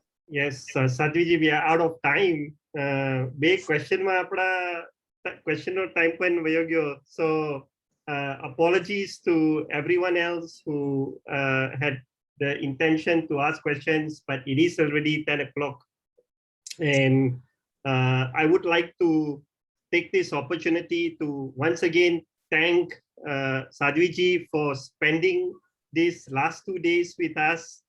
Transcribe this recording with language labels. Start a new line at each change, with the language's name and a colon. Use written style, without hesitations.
English: Yes, Sadhvi ji, we are out of time.
Gujarati: બે ક્વેશ્ચનમાં આપણા ક્વેશ્ચનનો time પણ વયો ગયો.
English: So apologies to everyone else who had the intention to ask questions, but it is already 10 o'clock. And I would like to take this opportunity to once again thank Sadhvi ji for spending these last 2 days with us.